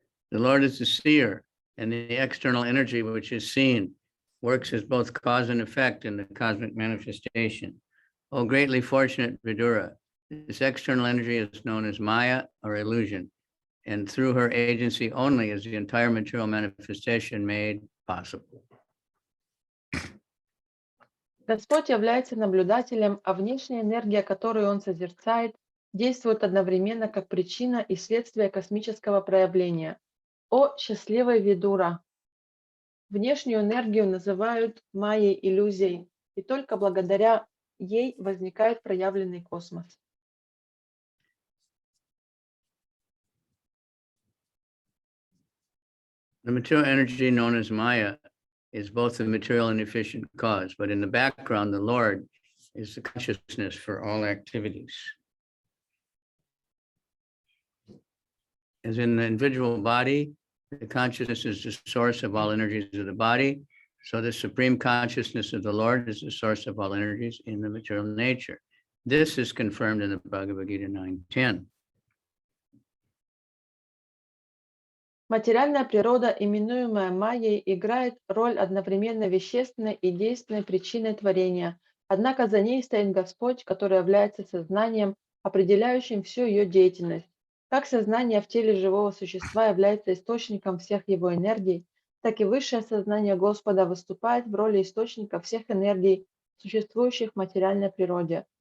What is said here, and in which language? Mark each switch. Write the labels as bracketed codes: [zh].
[en] The Lord is the seer, and the external energy which is seen works as both cause and effect in the cosmic manifestation. O greatly fortunate Vidura, this external energy is known as Maya or illusion, and through her agency only is the entire material manifestation made possible. [ru] Господь является наблюдателем, а внешняя энергия, которую Он созерцает, действует одновременно как причина и следствие космического проявления. О счастливый Видура! Внешнюю энергию называют майей, иллюзией, и только благодаря ей возникает проявленный космос. [en] The material energy known as Maya is both the material and efficient cause, but in the background, the Lord is the consciousness for all activities. As in the individual body, the consciousness is the source of all energies of the body. So the supreme consciousness of the Lord is the source of all energies in the material nature. This is confirmed in the Bhagavad Gita 9:10. [ru] Материальная природа, именуемая майей, играет роль одновременно вещественной и действенной причиной творения. Однако за ней стоит Господь, который является сознанием, определяющим всю ее деятельность. Как сознание в теле живого существа является источником всех его энергий, так и высшее сознание Господа выступает в роли источника всех энергий, существующих в материальной природе.